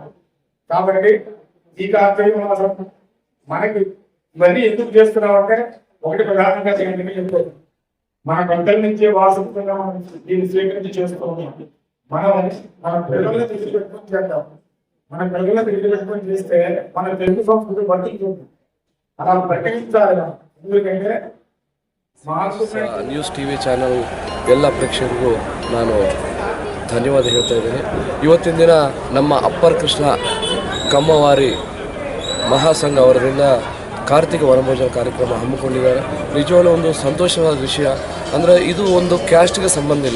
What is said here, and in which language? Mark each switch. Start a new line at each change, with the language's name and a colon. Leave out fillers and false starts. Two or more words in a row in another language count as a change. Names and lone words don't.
Telugu: కాబట్టి ఈ కార్తీక మాసం మనకి ఇవన్నీ ఎందుకు చేస్తున్నామంటే ఒకటి ప్రధానంగా చెప్తారు, మన గంటల నుంచి వాసంగా మనం దీన్ని స్వీకరించి చేస్తున్నాం. మనం మన పిల్లల్ని తిరిగి పెట్టుకొని చేద్దాం. మన పిల్లల్ని తిరిగి పెట్టుకొని చేస్తే మన తెలుగు సంస్కృతి వర్తించుంది. అలా ప్రకటించాలి. ఎందుకంటే
Kannada: ನ್ಯೂಸ್ ಟಿವಿ ಚಾನಲ್ ಎಲ್ಲ ಪ್ರೇಕ್ಷಕರಿಗೂ ನಾನು ಧನ್ಯವಾದ ಹೇಳ್ತಾ ಇದ್ದೀನಿ. ಇವತ್ತಿನ ದಿನ ನಮ್ಮ ಅಪ್ಪರ್ ಕೃಷ್ಣ ಕಮ್ಮವಾರಿ ಮಹಾಸಂಘ ಅವರಿಂದ ಕಾರ್ತಿಕ ವನಭೋಜನ ಕಾರ್ಯಕ್ರಮ ಹಮ್ಮಿಕೊಂಡಿದ್ದಾರೆ. ನಿಜವಾಗ್ಲೂ ಒಂದು ಸಂತೋಷವಾದ ವಿಷಯ. ಅಂದರೆ ಇದು ಒಂದು ಕ್ಯಾಸ್ಟ್ಗೆ ಸಂಬಂಧ ಇಲ್ಲ.